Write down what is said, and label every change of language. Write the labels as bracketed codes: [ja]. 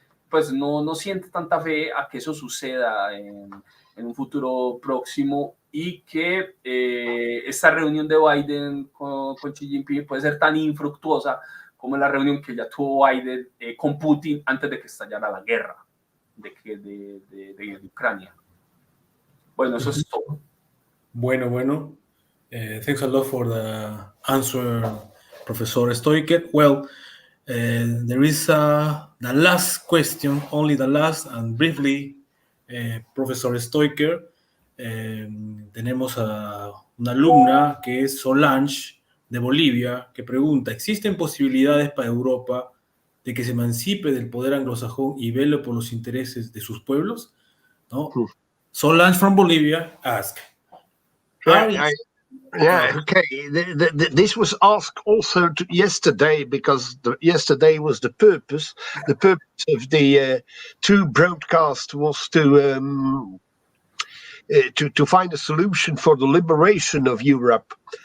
[es] pues no siente tanta fe a que eso suceda en un futuro próximo y que esta reunión de Biden con Xi Jinping puede ser tan infructuosa como la reunión que ya tuvo Biden con Putin antes de que estallara la guerra de Ucrania. Bueno, eso es todo. Bueno. [en] Thanks a lot for the answer, Professor Steuckers. Well, there is the last question, only the last, and briefly, Professor Steuckers. [es] Tenemos a una alumna que es Solange, de Bolivia, que pregunta: ¿existen posibilidades para Europa de que se emancipe del poder anglosajón y vele por los intereses de sus pueblos? ¿No? [en] Solange from Bolivia ask. Okay. This was asked also yesterday, because yesterday was the purpose. The purpose of the two broadcasts was to find a solution for the liberation of Europe.